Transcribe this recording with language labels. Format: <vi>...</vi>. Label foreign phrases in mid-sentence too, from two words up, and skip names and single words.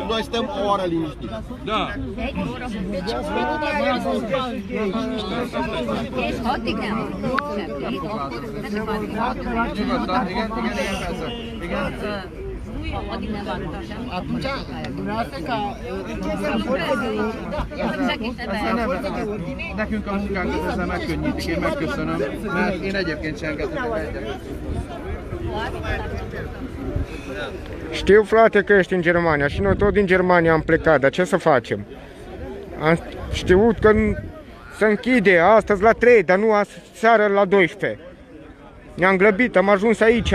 <ro>Noi stăm o oră liniștiți. Da. Atunci, dumneavoastră ca...</ro> <hu>Nekünk a munkánkat ezzel megkönnyítik, én megköszönöm, mert én egyébként sem engedhetek egyet.</hu> <ro>Știu, frate, că ești în Germania și noi tot din Germania am plecat, dar ce să facem? Am știut că se închide astăzi la 3, dar nu seară la 12. Ne-am grăbit, am ajuns aici.</ro>